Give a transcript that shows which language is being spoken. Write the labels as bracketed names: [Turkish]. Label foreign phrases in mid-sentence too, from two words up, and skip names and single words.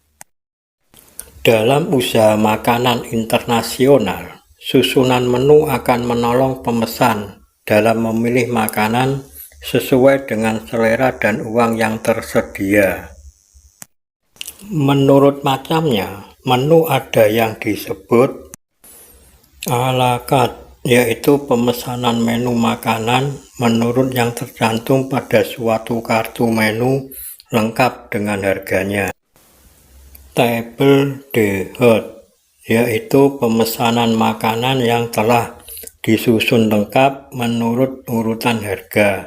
[Indonesian] Dalam usaha makanan internasional, susunan menu akan menolong pemesan dalam memilih makanan sesuai dengan selera dan uang yang tersedia. Menurut macamnya, menu ada yang disebut [French] à la carte, [Indonesian] yaitu pemesanan menu makanan menurut yang tercantum pada suatu kartu menu lengkap dengan harganya. [French] Table d'hôte, [Indonesian] yaitu pemesanan makanan yang telah disusun lengkap menurut urutan harga.